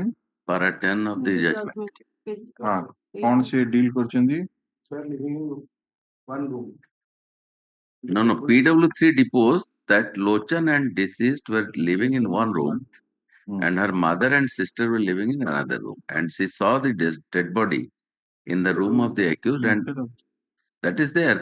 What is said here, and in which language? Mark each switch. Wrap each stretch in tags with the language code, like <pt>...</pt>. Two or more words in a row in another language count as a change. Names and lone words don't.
<en>Para 10 of the judgment.</en> <or>ହଁ କଣ ସେ ଡିଲ୍ କରିଛନ୍ତି?</or> <en>No, no. PW3 deposed that Lochan and deceased were living in one room, and her mother and sister were living in another room. And she saw the dead body in the room of the accused, and that is there.</en>